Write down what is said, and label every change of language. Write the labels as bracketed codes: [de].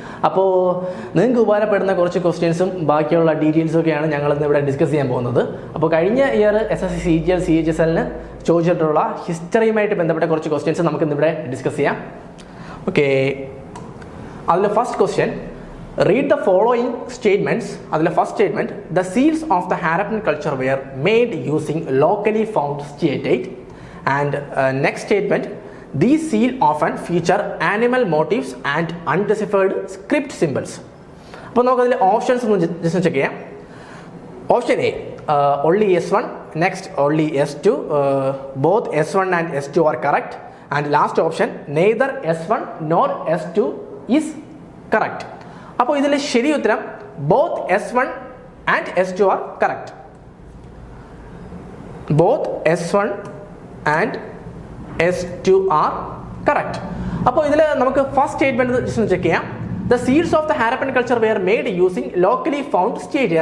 [ml] അപ്പോൾ നിങ്ങൾക്ക് ഉപകാരപ്പെടുന്ന കുറച്ച് ക്വസ്റ്റ്യൻസും ബാക്കിയുള്ള ഡീറ്റെയിൽസും ഒക്കെയാണ് ഞങ്ങളിന്ന് ഇവിടെ ഡിസ്കസ് ചെയ്യാൻ പോകുന്നത്. അപ്പോൾ കഴിഞ്ഞ ഇയർ SSC, CGL, CHSLന് ചോദിച്ചിട്ടുള്ള ഹിസ്റ്ററിയുമായിട്ട് ബന്ധപ്പെട്ട കുറച്ച് ക്വസ്റ്റ്യൻസ് നമുക്കിന്നിവിടെ ഡിസ്കസ് ചെയ്യാം. ഓക്കെ, അതിൽ first question, [en] read the following statements. [ml] അതിലെ first statement, [en] the seals of the Harappan culture were made using locally found steatite. And next statement, these seals often feature animal motifs and undeciphered script symbols. [ml] അപ്പോൾ നമുക്ക് അതിലെ options ഒന്ന് just check ചെയ്യാം. [en] Option A, only S1, next only S2, both S1 and S2 are correct, and last option, neither S1 nor S2 is correct. [ml] അപ്പോൾ ഇതിലെ ശരി ഉത്തരം [en] Both S1 and S2 are correct. Both S1 and S2 are correct. [ml] അപ്പോൾ ഇതിൽ നമുക്ക് first statement just check ചെയ്യാം. [en] The seals of the Harappan culture were made using locally found steatite.